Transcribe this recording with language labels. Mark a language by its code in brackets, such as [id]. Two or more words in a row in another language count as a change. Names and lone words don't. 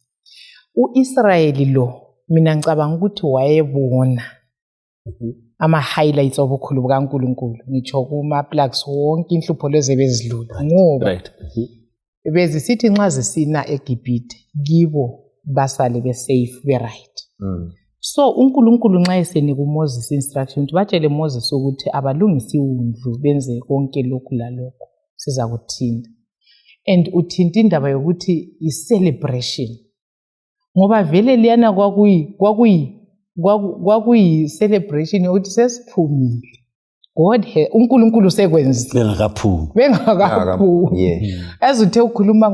[nd] uIsrayeli lo mina ngicabanga ukuthi wayebona ama-highlights obukhulu bukaNkulunkulu, ngitsho kuma-plugs wonke inhlupho lezi bezidlula, ngoba bezisithi nxa zisina eGibhithe kibo basale [en] be-safe be-right. [nd] So uNkulunkulu nxa esenika uMoses instruction ukuthi batshele Moses ukuthi abalungise iwundlu benze konke lokhu lalokho siza kuthinta. and uthinta indaba yokuthi i-celebration ngoba vele liyana kwakuyi-celebration yokuthi sesiphumile uNkulunkulu sekwenzile bengakaphumi as uthe ukhuluma